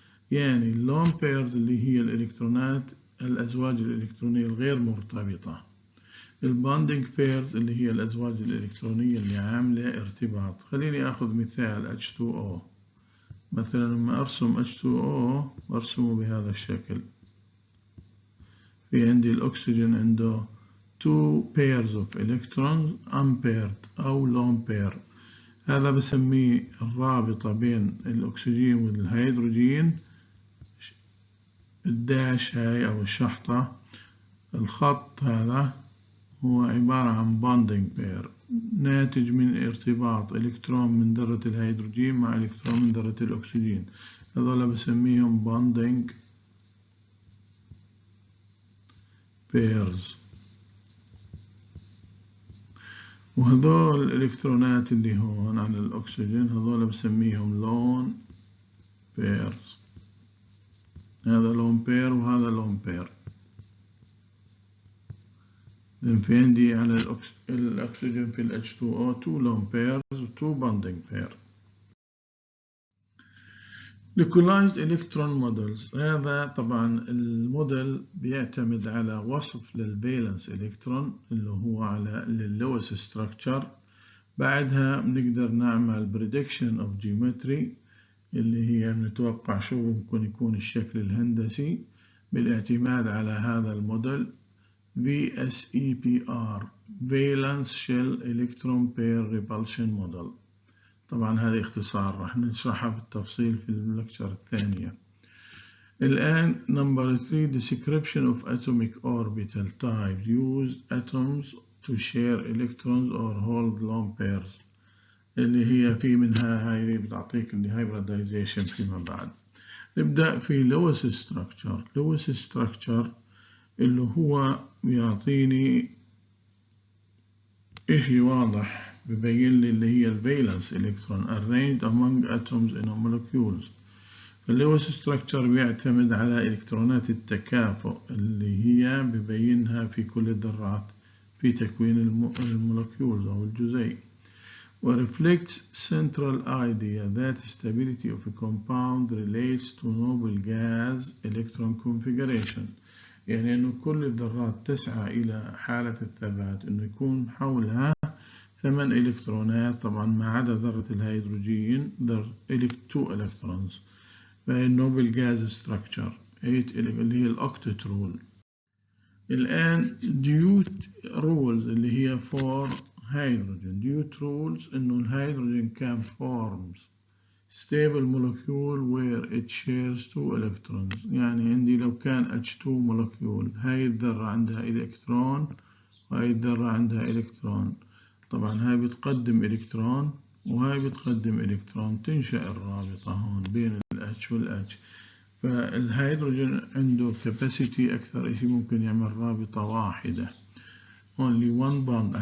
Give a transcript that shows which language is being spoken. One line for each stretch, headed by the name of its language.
Arabic: يعني lone pairs اللي هي الإلكترونات الأزواج الإلكترونية الغير مرتبطة. البوندينج بيرز اللي هي الأزواج الإلكترونية اللي عاملة ارتباط. خليني أخذ مثال H2O. مثلا لما أرسم H2O برسمه بهذا الشكل. في عندي الأكسجين عنده 2
English: pairs of electrons unpaired
Arabic: أو lone pair. هذا بسميه الرابطة بين الأكسجين والهيدروجين، الداش هاي أو الشحطة. الخط هذا هو عبارة عن bonding pair ناتج من ارتباط إلكترون من ذرة الهيدروجين مع إلكترون من ذرة الأكسجين. هذولا بسميهم bonding pairs. وهذول الإلكترونات اللي هون على الأكسجين هذولا بسميهم lone pairs. هذا lone pair وهذا lone pair. في عندي على الأكسجين في ال H2O 2 lone pairs و 2 bonding pair.
English: Localized electron models.
Arabic: هذا طبعا الموديل بيعتمد على وصف للفالنس إلكترون اللي هو على اللويس ستراكشر. بعدها بنقدر نعمل
English: prediction of geometry
Arabic: اللي هي بنتوقع شو ممكن يكون الشكل الهندسي بالاعتماد على هذا الموديل VSEPR Valence Shell Electron Pair Repulsion Model. طبعا هذا اختصار راح نشرحها بالتفصيل في اللكتشر الثانية.
English: الآن number 3 description of atomic orbital types use atoms to share electrons or hold lone pairs
Arabic: اللي هي في منها هاي اللي بتعطيك اللي
English: hybridization فيما بعد.
Arabic: نبدأ في Lewis structure اللي هو بيعطيني إشي واضح ببين لي اللي هي الفالنس إلكترون
English: arranged among atoms in a molecules.
Arabic: اللويس ستراكشر بيعتمد على إلكترونات التكافؤ اللي هي ببينها في كل الذرات في تكوين المولكيولز أو الجزيء.
English: ورeflects central idea that stability of a compound relates to noble gas electron configuration.
Arabic: يعني إنه كل الذرات تسعى إلى حالة الثبات إنه يكون حولها 8 إلكترونات، طبعا ما عدا ذرة الهيدروجين 2 إلكترونز. فهي النوبل جاز ستراكشر 8 اللي هي الأوكتت رول. الآن ديوت رولز اللي هي
English: for hydrogen.
Arabic: ديوت رولز إنه الهيدروجين
English: can forms stable molecule where it shares 2 electrons.
Arabic: يعني عندي لو كان H2 molecule هاي الذرة عندها إلكترون وهاي الذرة عندها إلكترون، طبعا هاي بتقدم إلكترون وهاي بتقدم إلكترون، تنشأ الرابطة هون بين ال H وال H. فالهيدروجين عنده capacity أكثر إشي ممكن يعمل رابطة واحدة
English: only one bond.